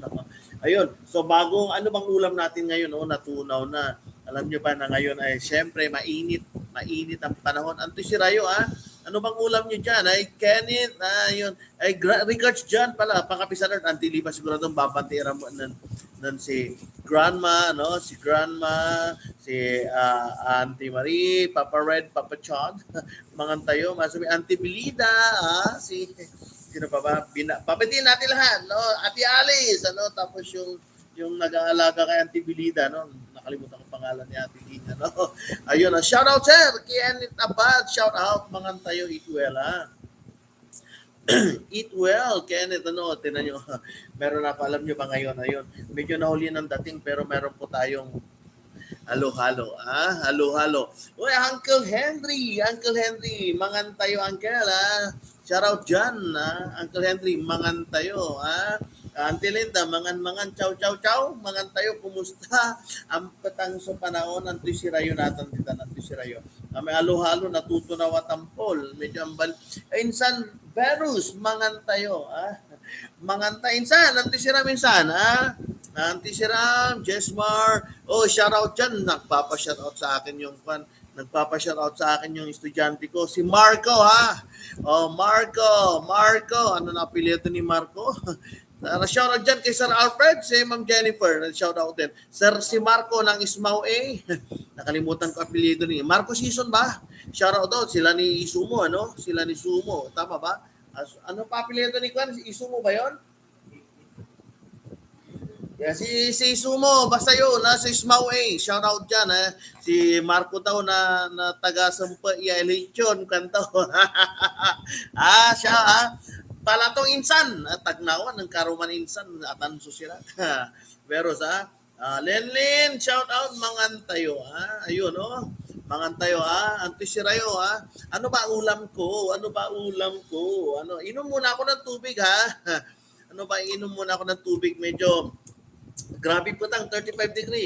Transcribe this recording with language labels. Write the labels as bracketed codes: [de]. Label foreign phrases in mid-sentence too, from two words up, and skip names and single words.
[tl] Ayun, so bagong, ano bang ulam natin ngayon, natunaw na. Alam nyo ba na ngayon ay syempre mainit ang panahon. Anto si Rayo, ano bang ulam nyo dyan? Ay, Kenneth, yun. Ay, regards dyan pala, pangkapisan at Auntie Liba, siguro itong babantira mo nun si Grandma, no? Si Grandma, si Auntie Marie, Papa Red, Papa Chon, [ilo] mangan tayo, [tl] Masumi, Auntie Belida, sino pa ba? Papatiin natin lahat, no? Ate Alice, ano? Tapos yung nag-aalaga kay Auntie Belida, no? Nakalimutan ko pangalan ni Ate Lina, no? Ayun, [en] shout out sir, [tl] Kenneth Abad, [en] shout out, [ilo] mangan tayo, [en] eat well, Eat well, [tl] Kenneth, ano, tinan nyo, meron na, alam nyo ba ngayon, ayun, medyo nahuli ng dating, pero meron po tayong halo-halo, halo-halo. Uy, Uncle Henry, [ilo] mangan tayo, [tl] Uncle, [en] shout out [tl] dyan, Uncle Henry, [ilo] mangan tayo, [tl] Auntie Linda, mangan, chow, [ilo] mangan tayo, [tl] kumusta? Ang petang sa panahon, Auntie Sirayo natin dito, Auntie Sirayo. May halo-halo, natutunaw at tampol, medyo ambal. Insan, Verus, [ilo] mangan tayo, Mangan tayo, [tl] insan, Auntie Siram, Auntie Siram, Jesmar, [en] shout out [tl] dyan, nagpapa-shout out sa akin yung fan. Nagpapa-shoutout sa akin yung estudyante ko, si Marco, Marco, ano na apelyido ni Marco? Shoutout dyan kay Sir Alfred, si Ma'am Jennifer, shoutout din. Sir si Marco ng Ismao A, nakalimutan ko apelyido ni Marco Season ba? Shoutout daw, sila ni Isumo, ano? Sila ni Sumo, tama ba? Ano pa apelyido ni Kwan? Isumo ba yon? Yeah, si Sumo, basta yun, sa Ismao A, [en] shout out [tl] dyan, si Marco daw na taga Sampa, Lechon, kanto. Siya, [ilo] balatong insan at tagnawan ng karuman insan atan susirat. [tl] Pero sa Lenlin, [en] shout out [tl] mangantayo. Ayun, oh. Mangantayo, antisirayo, ano ba ulam ko? Ano ba ulam ko? Ano, inom muna ako ng tubig, ha? Ano ba, inom muna ako ng tubig. Medyo grabe po tang 35 degree.